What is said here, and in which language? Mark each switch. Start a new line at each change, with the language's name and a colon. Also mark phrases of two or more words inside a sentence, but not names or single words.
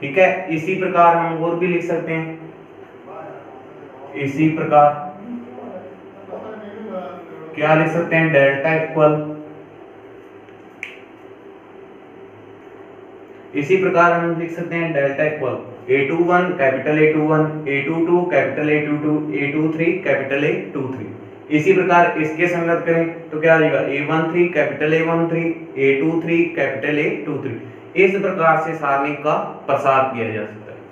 Hindi: ठीक है, इसी प्रकार हम और भी लिख सकते हैं। इसी प्रकार क्या लिख सकते हैं,
English: delta equal,
Hindi: इसी प्रकार हम लिख सकते हैं
English: delta equal
Hindi: a21 कैपिटल A21 a22 कैपिटल A22 a23 कैपिटल A23। इसी प्रकार इसके संगत करें तो क्या आ जाएगा a13 कैपिटल A13 a23 कैपिटल A23। इस प्रकार से सारणिक का प्रसार किया जा सकता है।